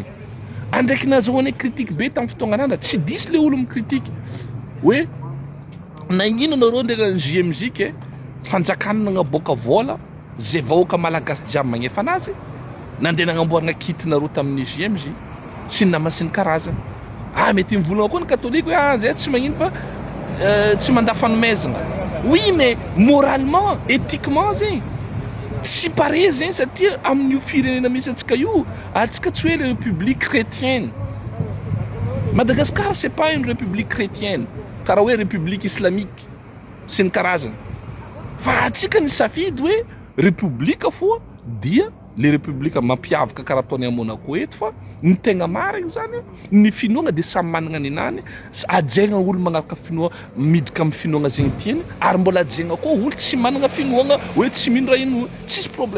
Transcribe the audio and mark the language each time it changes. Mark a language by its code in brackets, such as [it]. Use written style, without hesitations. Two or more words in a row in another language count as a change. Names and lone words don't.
[mg] Andraiky nazahoany critique be tamin'ny fotoagnanana tsy disy le olo mikritike hoe nagnino nareo ndeha ny JMJ fanjakana nagnaboaka vola zay vahoaka malagasy jiaby magnefa anazy nandeha nagnamboarana kit nareo tamin'ny JMJ sy ny namany sy ny karazany. Mety mivolagna koa ny katolika hoe zay tsy magnino fa tsy mandafanomezagna. [fr] Oui mais moralement, éthiquement [mg] zegny tsy pare zegny satria amin'io firenena misy antsika io antsika tsy hoe [fr] le république chrétienne. Madagascar c'est pas une république chrétienne [mg] karaha hoe [fr] république islamique [mg] sy ny karazany. Fa antsika ny safidy hoe république foa dia le république mampiavaka karaha ataony à Monaco eto fa ny tegna marigny zany ny finoagna dia samy managna ny nany ajaigna olo magnaraka finoagna miditra amin'ny finoagna zegny tiany ary mbola ajaigna koa olo tsy managna finoagna hoe tsy mindra ino tsisy problème.